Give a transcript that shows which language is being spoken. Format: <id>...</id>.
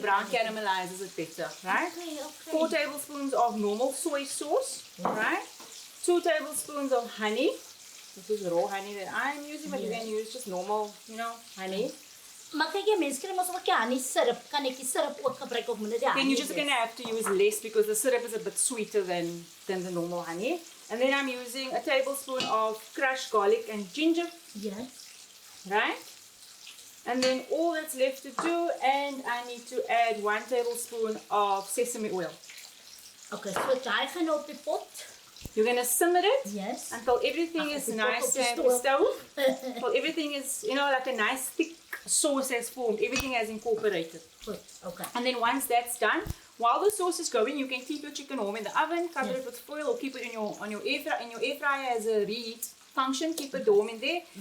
<en>brown caramelizes it better, right? Okay, 4 okay. tablespoons of normal soy sauce, right? 2 tablespoons of honey. This is raw honey that I'm using, but you Yes. can use just normal, honey.</en> <af>Maar kyk jy mense kry mos ook nie sirup. Kan ek die sirup ook gebruik of moet dit ja?</af> <en>Then you're just gonna have to use less because the syrup is a bit sweeter than the normal honey. And then I'm using a tablespoon of crushed garlic and ginger, Yes. right? And then all that's left to do, and I need to add 1 tablespoon of sesame oil.</en> <af>Okay, so daai gaan op die pot.</af> <en>You're gonna simmer it Yes. until everything is</en> <af>die pot</af> <en>nice</en> <af>op die</af> <en>and</en> <af>stoof.</af> <en>Until everything is, like a nice thick sauce has formed, everything has incorporated.</en> <af>Goed, okay.</af> <en>And then once that's done, while the sauce is going, you can keep your chicken warm in the oven, cover it with foil, or keep it on your air fryer. And your air fryer has a reheat function, keep it warm in there.</en>